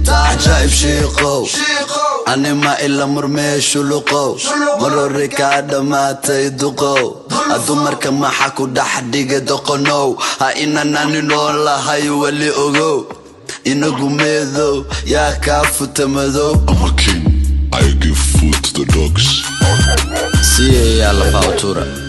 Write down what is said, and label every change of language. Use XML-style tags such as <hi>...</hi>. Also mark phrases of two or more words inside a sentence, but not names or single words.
<so>Ajaa'ib shiiqow. Ani ma ila murmee shuluqow. Marore ka dhamaatay duqow. Dumarka maxaa ku dhex dhigay doqonow? Ha inaan ani nool lahay weli ogow. Inagu meedow, yaa kaa futa madow.</so> <en>I'm a king, I give food to the dogs.</en> <so>Sii ayaa la faa u tuura.</so>